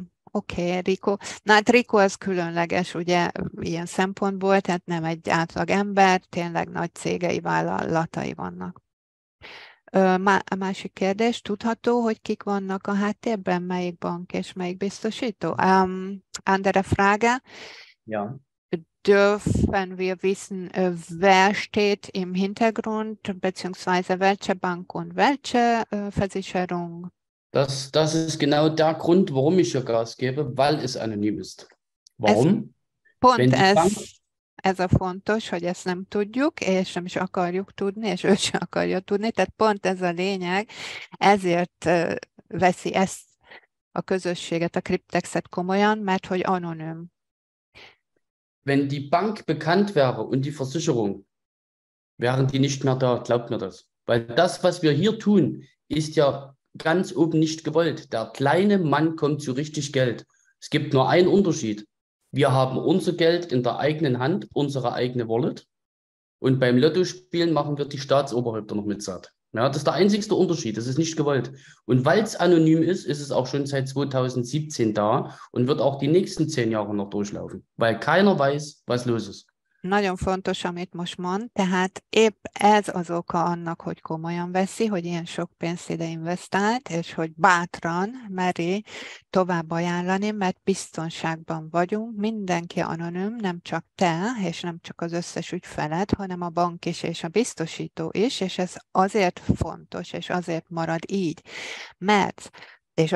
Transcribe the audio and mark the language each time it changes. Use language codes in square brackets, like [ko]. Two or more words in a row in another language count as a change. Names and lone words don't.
[hu] Oké, Rico. Na hát Rico az különleges, ugye, ilyen szempontból, tehát nem egy átlag ember, tényleg nagy cégei, vállalatai vannak. A másik kérdés, tudható, hogy kik vannak a háttérben, melyik bank és melyik biztosító? [de] Andere Frage. Ja. Dürfen wir wissen, wer steht im Hintergrund, beziehungsweise welche Bank und welche Versicherung? Das ist genau der Grund, warum ich hier Gas gebe, weil es anonym ist. [hu] Ez [de] Warum? [hu] pont [de] Wenn die Bank, [hu] ez a fontos, hogy ezt nem tudjuk, és nem is akarjuk tudni, és ő sem akarja tudni, tehát pont ez a lényeg, ezért veszi ezt a közösséget, a Cryptexet komolyan, mert hogy anonim. [de] wenn die Bank bekannt wäre und die Versicherung, wären die nicht mehr da, glaubt mir das. Weil das, was wir hier tun, ist ja ganz oben nicht gewollt. Der kleine Mann kommt zu richtig Geld. Es gibt nur einen Unterschied. Wir haben unser Geld in der eigenen Hand, unsere eigene Wallet. Und beim Lottospielen machen wir die Staatsoberhäupter noch mit satt. Ja, das ist der einzigste Unterschied. Das ist nicht gewollt. Und weil es anonym ist, ist es auch schon seit 2017 da und wird auch die nächsten 10 Jahre noch durchlaufen, weil keiner weiß, was los ist. [hu] Nagyon fontos, amit most mond, tehát épp ez az oka annak, hogy komolyan veszi, hogy ilyen sok pénzt ide investált, és hogy bátran meri tovább ajánlani, mert biztonságban vagyunk, mindenki anonim, nem csak te, és nem csak az összes ügyfeled, hanem a bank is, és a biztosító is, és ez azért fontos, és azért marad így, mert és